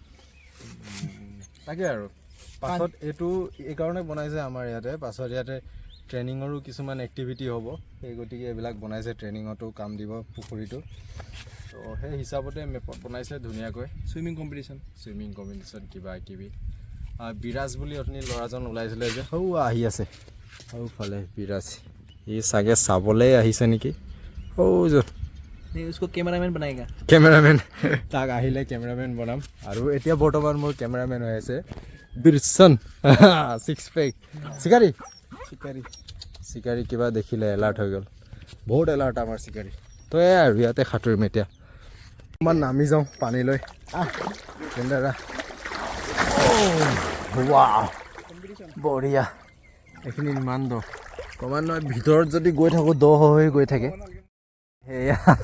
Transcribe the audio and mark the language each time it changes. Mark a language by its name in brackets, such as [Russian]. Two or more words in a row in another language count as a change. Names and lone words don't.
[Assamese] তাকে আৰু পাছত এইটো এইকাৰণে বনাইছে আমাৰ ইয়াতে পাছত ইয়াতে ট্ৰেইনিঙৰো কিছুমান এক্টিভিটি হ'ব সেই গতিকে এইবিলাক বনাইছে ট্ৰেইনিঙতো কাম দিব পুখুৰীটো তো সেই হিচাপতে মেপত বনাইছে ধুনীয়াকৈ [English] swimming competition [Assamese] কিবা কিবি বিৰাজ বুলি অথনি ল'ৰাজন ওলাইছিলে যে সৌ আহি আছে সৌফালে বিৰাজ ই চাগে চাবলৈ আহিছে নেকি সৌ [Hindi] उसको कैमरामैन बनाएगा [Assamese] কেমেৰামেন তাক আহিলে কেমেৰামেন বনাম আৰু এতিয়া বৰ্তমান মোৰ কেমেৰামেন হৈ আছে বিৰচন 6 পেক চিকাৰী চিকাৰী কিবা দেখিলে এলাৰ্ট হৈ গ'ল বহুত এলাৰ্ট আমাৰ চিকাৰী তো এই আৰু ইয়াতে সাঁতুৰিম এতিয়া অকণমান নামি যাওঁ পানীলৈ বঢ়িয়া এইখিনি ইমান দ ক্ৰমান্বয়ে ভিতৰত যদি গৈ থাকোঁ দ হৈ গৈ থাকে সেয়া